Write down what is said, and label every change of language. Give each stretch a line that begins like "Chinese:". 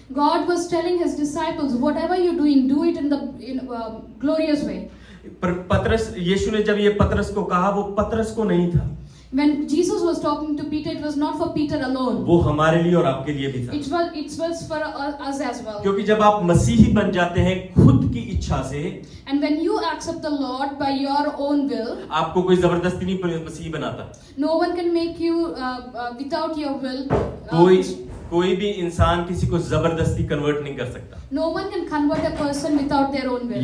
English: God was telling his disciples, whatever you're doing, do it in glorious way.
Hindi: पर पतरस, यीशु ने जब ये पतरस को कहा, वो पतरस को नहीं था,
English: When Jesus was talking to Peter, it was not for Peter alone.
Hindi: वो हमारे लिए और आपके लिए भी था।
English: It was for us as well.
Hindi: क्योंकि जब आप मसीही बन जाते हैं खुद की इच्छा से,
English: And when you accept the Lord by your own will,
Hindi: आपको कोई जबरदस्ती नहीं मसीही बनाता।
English: no one can make you without your will.
Hindi: कोई भी इंसान किसी को जबरदस्ती कन्वर्ट नहीं कर सकता।
English: No one can convert a person without their own will.